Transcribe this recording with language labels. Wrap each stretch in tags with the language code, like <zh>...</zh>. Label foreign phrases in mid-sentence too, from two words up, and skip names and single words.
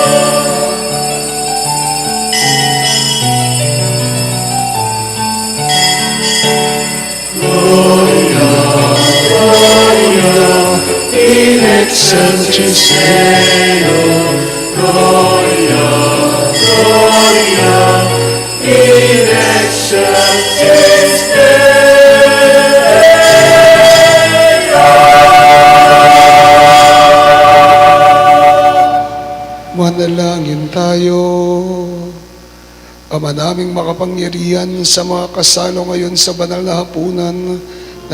<la>Gloria, Gloria, in excelsis Deo, Gloria, Gloria, in excelsis</la> <tl>Manalangin tayo. Ama naming makapangyarihan, sa mga kasalo ngayon sa banal na hapunan na</tl>